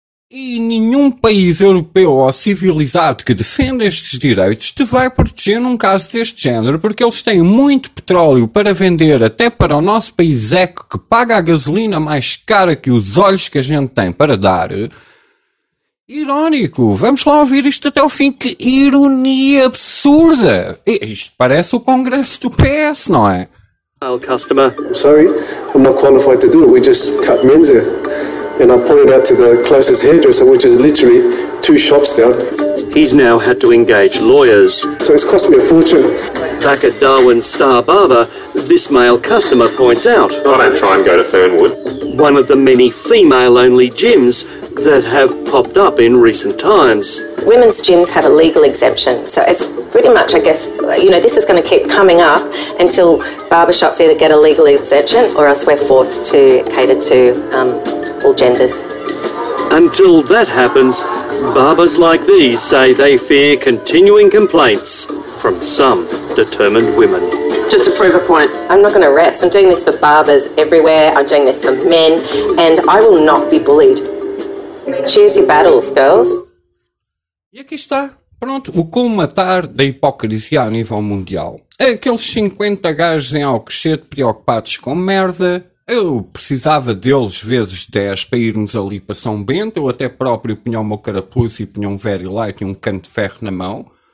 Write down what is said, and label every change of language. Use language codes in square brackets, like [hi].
[pt] E nenhum país europeu ou civilizado que defenda estes direitos te vai proteger num caso deste género, porque eles têm muito petróleo para vender até para o nosso país eco, que paga a gasolina mais cara que os olhos que a gente tem para dar. Irónico, vamos lá ouvir isto até o fim. Que ironia absurda! Isto parece o Congresso do PS, não é? [en] Customer. Sorry, I'm not qualified to do it. We just cut men's hair. And I pointed out to the closest hairdresser, which is literally two shops down. He's now had to engage lawyers. So it's cost me a fortune. Back at Darwin's Star Barber, this male customer points out... I don't try and go to Fernwood. One of the many female-only gyms that have popped up in recent times. Women's gyms have a legal exemption, so it's pretty much, I guess, you know, this is going to keep coming up until barbershops either get a legal exemption or else we're forced to cater to all genders. Until that happens, barbers like these say they fear continuing complaints from some determined women. Just to prove a point. I'm not going to rest. I'm doing this for barbers everywhere. I'm doing this for men, and I will not be bullied. Choose your battles, girls. [pt] E aqui está, pronto, o colmatar da hipocrisia a nível mundial. Aqueles 50 gajos em Alcochete preocupados com merda, eu precisava deles vezes 10 para irmos ali para São Bento, eu até próprio punha o meu carapuz e punha um very light e um canto de ferro na mão.